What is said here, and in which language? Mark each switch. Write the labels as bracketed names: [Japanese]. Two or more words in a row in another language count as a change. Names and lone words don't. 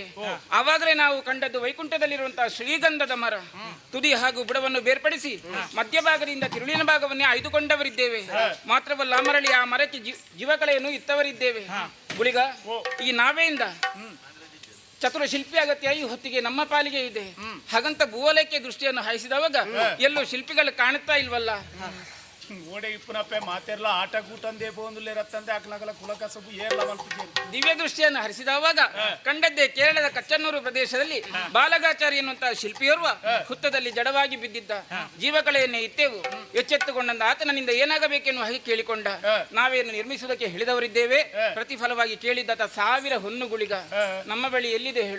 [Kannada] ಆವಾಗಲೇ ನಾವು ಕಂಡದ್ದು ವೈಕುಂಠದಲ್ಲಿರುವಂತಹ ಶ್ರೀಗಂಧದ ಮರ ತುದಿ ಹಾಗೂ ಬುಡವನ್ನು ಬೇರ್ಪಡಿಸಿ ಮಧ್ಯಭಾಗದಿಂದ ತಿರುಳಿನ ಭಾಗವನ್ನೇ ಆಯ್ದುಕೊಂಡವರಿದ್ದೇವೆ. ಮಾತ್ರವಲ್ಲ ಮರಳಿ ಆ ಮರಕ್ಕೆ ಜೀವಕಲೆಯನ್ನು ಇತ್ತವರಿದ್ದೇವೆ. ಗುಳಿಗ ಈ ನಾವೆಯಿಂದ ಚತುರ ಶಿಲ್ಪಿ ಅಗತ್ಯ ಈ ಹೊತ್ತಿಗೆ ನಮ್ಮ ಪಾಲಿಗೆ ಇದೆ. ಹಾಗಂತ ಭೂವಲಯಕ್ಕೆ ದೃಷ್ಟಿಯನ್ನು ಹಾಯಿಸಿದವಾಗ ಎಲ್ಲೂ ಶಿಲ್ಪಿಗಳು ಕಾಣುತ್ತಾ ಇಲ್ವಲ್ಲ. [Tulu] ಓಡೆ ಇಪ್ಪನಪ್ಪೆ ಮಾತೆರ್ಲ ಆಟ ಕೂಟಂದೇ ಬೋಂದುಲೆ ರತ್ತಂದೆ ಅಕ್ಲಗಲ ಕುಲಕ ಸಬು ಏರ್ಲ ಮಲ್ಪಿದೆ. [Kannada] ದಿವ್ಯ ದೃಷ್ಟಿಯನ್ನು ಹರಿಸಿದವಾಗ ಕಂಡದ್ದೇ ಕೇರಳದ ಕಚ್ಚನ್ನೂರು ಪ್ರದೇಶದಲ್ಲಿ ಬಾಲಗಾಚಾರಿ ಎನ್ನುವಂತಹ ಶಿಲ್ಪಿಯೋರ್ವ ಹುತ್ತದಲ್ಲಿ ಜಡವಾಗಿ ಬಿದ್ದಿದ್ದ. ಜೀವಕಳೆಯನ್ನೇ ಇತ್ತೇವು. ಎಚ್ಚೆತ್ತುಕೊಂಡ ಆತನಿಂದ ಏನಾಗಬೇಕೆನ್ನುವ ಹಾಗೆ ಕೇಳಿಕೊಂಡ. ನಾವೇನು ನಿರ್ಮಿಸುವುದಕ್ಕೆ ಹೇಳಿದವರಿದ್ದೇವೆ. ಪ್ರತಿಫಲವಾಗಿ ಕೇಳಿದ್ದ 1000 ಹೊನ್ನುಗುಳಿಗ ನಮ್ಮ ಬಳಿ ಎಲ್ಲಿದೆ ಹೇಳು?